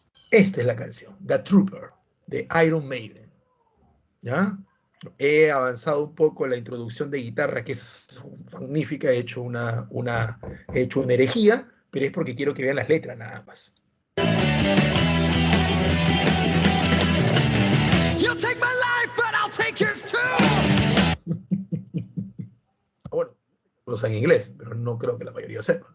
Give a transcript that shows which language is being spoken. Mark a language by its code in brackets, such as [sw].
[es] Esta es la canción, The Trooper, de Iron Maiden, ¿ya? He avanzado un poco en la introducción de guitarra, que es magnífica, he hecho una herejía, pero es porque quiero que vean las letras nada más. [en] You'll take my life, but I'll take yours too. [es] Bueno, lo sé en inglés, pero no creo que la mayoría sepa.